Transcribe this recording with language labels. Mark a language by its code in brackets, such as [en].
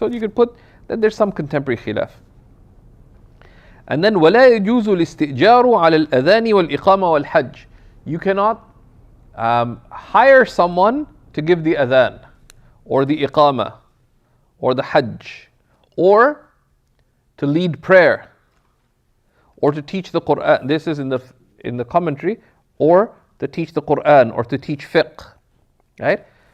[en] So you could put that there's some contemporary khilaf. And then [ar] ولا يجوز الاستئجار على الأذان والإقامة والحج. [en] You cannot hire someone to give the adhan or the iqama or the hajj or to lead prayer or to teach the Quran. This is in the commentary, or to teach the Quran or to teach fiqh, right?